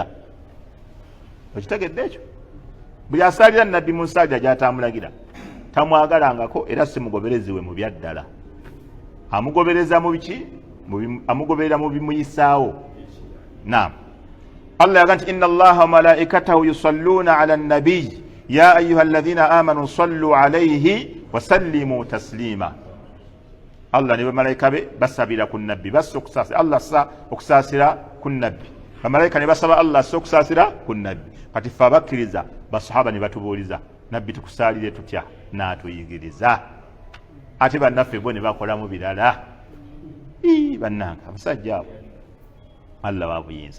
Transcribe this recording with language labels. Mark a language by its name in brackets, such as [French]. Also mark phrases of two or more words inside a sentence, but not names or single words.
[Ganda] Okitegedde ekyo? Buli asaalira nabbi mu nsaalira gy'atamulagira tamwagalangako era si mugoberezi we mu byaddala. Amugobereza mu biki? Amugoberera mu bimuyisaawo. [Arabic] Naam, [Ganda] Allah yaga nti [Arabic] إن الله وملائكته يصلون على النبي يا أيها الذين آمنوا صلوا عليه وسلموا تسليما. [Ganda] Allah ne bamalayika be basabira ku nabbi, bassa okusaasira Allah sa okusaasira ku nabbi. Bamalayika ne basaba Allah sa okusaasira ku nabbi. Kati ffe abakkiriza basahaba ne batubuuliza, nabbi tukusaalire tutya? N'atuyigiriza. Ate bannaffe bo ne bakolamu birala. Bannange abasajja abo Allah wabuyinza.